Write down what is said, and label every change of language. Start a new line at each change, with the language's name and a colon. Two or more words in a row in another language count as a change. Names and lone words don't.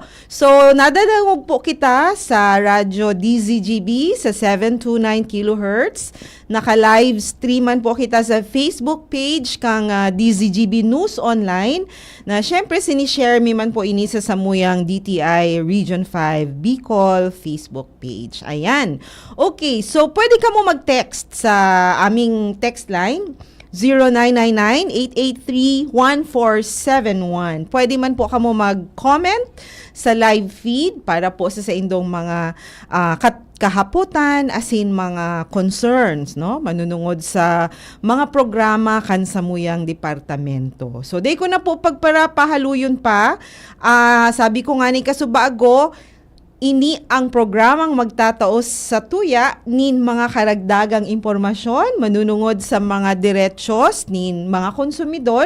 Bikol: So, nadadangog po kita sa Radyo DZGB sa 729 kHz. Naka-live streaman po kita sa Facebook page kang DZGB News Online na syempre sinishare mi man po ini sa samuyang DTI Region 5 Bicol Facebook page. Ayan. Okay, so pwede ka mo mag-text sa aming
English: text line
Bikol: 0999-883-1471. Pwede man po kamo mag-comment sa
English: live feed
Bikol: para po sa indong mga kahaputan
English: as in
Bikol: mga concerns, no? Manunungod sa mga programa kan sa muyang departamento. So, day ko na po pagparapahaluyon pa. Sabi ko nga ni kasubago, ini ang programang magtataos sa tuya nin mga karagdagang impormasyon, manunungod sa mga diretsos nin mga konsumidor.